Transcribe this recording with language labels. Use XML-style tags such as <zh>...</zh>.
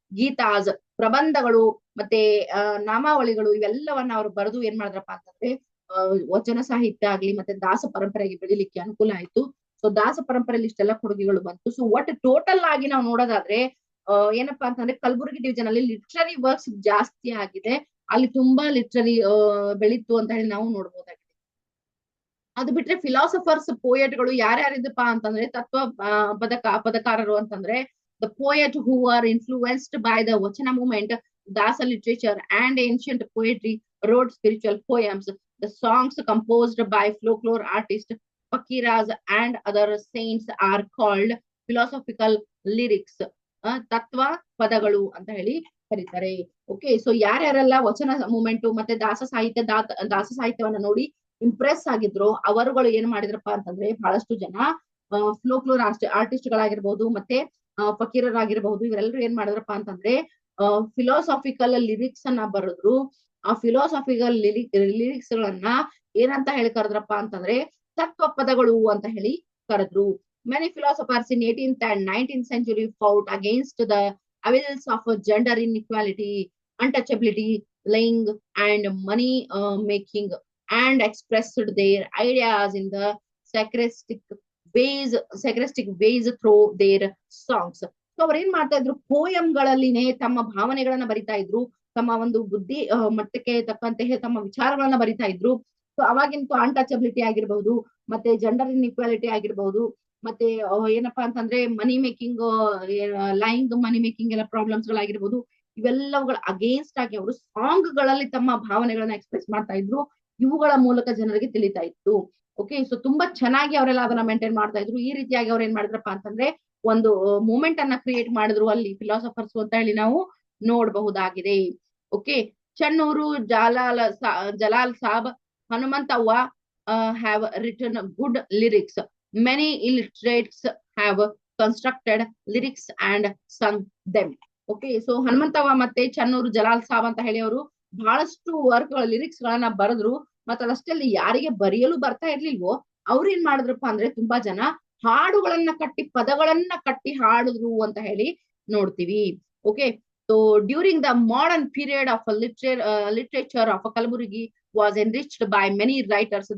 <kn>ಗೀತಾಸ್, ಪ್ರಬಂಧಗಳು ಮತ್ತೆ ನಾಮಾವಳಿಗಳು ಇವೆಲ್ಲವನ್ನ ಅವರು ಬರೆದು ಏನ್ ಮಾಡಿದ್ರಪ್ಪ ಅಂತಂದ್ರೆ ವಚನ ಸಾಹಿತ್ಯ ಆಗ್ಲಿ ಮತ್ತೆ ದಾಸ ಪರಂಪರೆಗೆ ಬೆಳಿಲಿಕ್ಕೆ ಅನುಕೂಲ ಆಯ್ತು. ಸೊ ದಾಸ ಪರಂಪರೆಯಲ್ಲಿ ಇಷ್ಟೆಲ್ಲ ಕೊಡುಗೆಗಳು ಬಂತು. ಸೊ ಒಟ್ಟು ಟೋಟಲ್ ಆಗಿ ನಾವು ನೋಡೋದಾದ್ರೆ ಏನಪ್ಪಾ ಅಂತಂದ್ರೆ ಕಲಬುರಗಿ ಡಿವಿಜನ್ ಅಲ್ಲಿ ಲಿಟ್ರರಿ ವರ್ಕ್ಸ್ ಜಾಸ್ತಿ ಆಗಿದೆ, ಅಲ್ಲಿ ತುಂಬಾ ಲಿಟ್ರರಿ ಬೆಳೀತು ಅಂತ ಹೇಳಿ ನಾವು ನೋಡ್ಬೋದಾಗಿದೆ. ಅದು ಬಿಟ್ರೆ ಫಿಲಾಸಫರ್ಸ್, ಪೋಯಟ್ಗಳು ಯಾರ್ಯಾರಿದ್ದಪ್ಪ ಅಂತಂದ್ರೆ ತತ್ವ ಪದಕಾರರು ಅಂತಂದ್ರೆ</kn> <en>the poet who are influenced by the Vachana movement, Dasa literature and ancient poetry wrote spiritual poems. The songs composed by folklore artists, fakiras and other saints are called philosophical lyrics.</en> <kn>ತತ್ವ ಪದಗಳು ಅಂತ ಹೇಳಿ ಕರೀತಾರೆ. Okay, so ಯಾರ್ಯಾರೆಲ್ಲ ವಚನ movement ಮತ್ತೆ ದಾಸ ಸಾಹಿತ್ಯವನ್ನ ನೋಡಿ Impress ಆಗಿದ್ರು ಅವರುಗಳು ಏನ್ ಮಾಡಿದ್ರಪ್ಪ ಅಂತಂದ್ರೆ ಬಹಳಷ್ಟು ಜನ ಫ್ಲೋಕ್ಲೋರ್ ಆರ್ಟಿಸ್ಟ್ ಗಳಾಗಿರ್ಬಹುದು ಮತ್ತೆ ಫಕೀರರಾಗಿರ್ಬಹುದು, ಇವರೆಲ್ಲರೂ ಏನ್ ಮಾಡಿದ್ರಪ್ಪ ಅಂತಂದ್ರೆ ಫಿಲಾಸಾಫಿಕಲ್ ಲಿರಿಕ್ಸ್ ಅನ್ನ ಬರೆದ್ರು. ಆ ಫಿಲಾಸಾಫಿಕಲ್ ಲಿರಿಕ್ಸ್ ಗಳನ್ನ ಏನಂತ ಹೇಳಿ ಕರೆದ್ರಪ್ಪ ಅಂತಂದ್ರೆ ತತ್ವ ಪದಗಳು ಅಂತ ಹೇಳಿ ಕರೆದ್ರು.</kn> <en>Many philosophers in 18th and 19th century fought against the evils of gender inequality, untouchability, lying, and money making, and expressed their ideas in the sarcastic sarcastic ways through their songs.</en> <kn>So ಅವ್ರು ಏನ್ ಮಾಡ್ತಾ ಇದ್ರು, ಪೋಯಂಗಳಲ್ಲಿನೇ ತಮ್ಮ ಭಾವನೆಗಳನ್ನ ಬರಿತಾ ಇದ್ರು, ತಮ್ಮ ಒಂದು ಬುದ್ಧಿ ಮಟ್ಟಕ್ಕೆ ತಕ್ಕಂತೆ ತಮ್ಮ ವಿಚಾರಗಳನ್ನ ಬರಿತಾ ಇದ್ರು. ಸೊ ಅವಾಗಿಂತೂ ಅನ್ಟಚಬಿಲಿಟಿ ಆಗಿರ್ಬಹುದು, ಮತ್ತೆ ಜೆಂಡರ್ ಇನ್ಇಕ್ವಾಲಿಟಿ ಆಗಿರ್ಬಹುದು, ಮತ್ತೆ ಏನಪ್ಪಾ ಅಂತಂದ್ರೆ money making, lying money making ಎಲ್ಲ ಪ್ರಾಬ್ಲಮ್ಸ್ ಗಳಾಗಿರ್ಬೋದು, ಇವೆಲ್ಲವುಗಳ ಅಗೇನ್ಸ್ಟ್ ಆಗಿ ಅವರು ಸಾಂಗ್ ಗಳಲ್ಲಿ ತಮ್ಮ ಭಾವನೆಗಳನ್ನ ಎಕ್ಸ್ಪ್ರೆಸ್ ಮಾಡ್ತಾ ಇದ್ರು. ಇವುಗಳ ಮೂಲಕ ಜನರಿಗೆ ತಿಳಿತಾ ಇತ್ತು. ಓಕೆ, ಸೊ ತುಂಬಾ ಚೆನ್ನಾಗಿ ಅವರೆಲ್ಲ ಅದನ್ನ ಮೇಂಟೈನ್ ಮಾಡ್ತಾ ಇದ್ರು. ಈ ರೀತಿಯಾಗಿ ಅವ್ರು ಏನ್ ಮಾಡಿದ್ರಪ್ಪ ಅಂತಂದ್ರೆ ಒಂದು ಮೂಮೆಂಟ್ ಅನ್ನ ಕ್ರಿಯೇಟ್ ಮಾಡಿದ್ರು ಅಲ್ಲಿ ಫಿಲಾಸಫರ್ಸ್ ಅಂತ ಹೇಳಿ ನಾವು ನೋಡಬಹುದಾಗಿದೆ. Okay, Channur Jalal Sab, ಹನುಮಂತವ್ವ</kn> <en>have written good lyrics. Many illiterates have constructed lyrics and sung them.</en> <kn>Okay, so ಹನುಮಂತವ್ವ ಮತ್ತೆ ಚನ್ನೂರು ಜಲಾಲ್ ಸಾಬ್ ಅಂತ ಹೇಳಿ ಅವರು ಬಹಳಷ್ಟು ವರ್ಕ್ ಲಿರಿಕ್ಸ್ ಗಳನ್ನ ಬರೆದ್ರು. ಮತ್ತೆ ಅದಷ್ಟಲ್ಲಿ ಯಾರಿಗೆ ಬರೆಯಲು ಬರ್ತಾ ಇರ್ಲಿಲ್ವೋ ಅವ್ರು ಏನ್ ಮಾಡಿದ್ರಪ್ಪ ಅಂದ್ರೆ ತುಂಬಾ ಜನ ಹಾಡುಗಳನ್ನ ಕಟ್ಟಿ, ಪದಗಳನ್ನ ಕಟ್ಟಿ ಹಾಡಿದ್ರು ಅಂತ ಹೇಳಿ ನೋಡ್ತೀವಿ.</kn> <en>Okay, so during the modern period of literature of Kalaburgi was enriched by many writers.</en>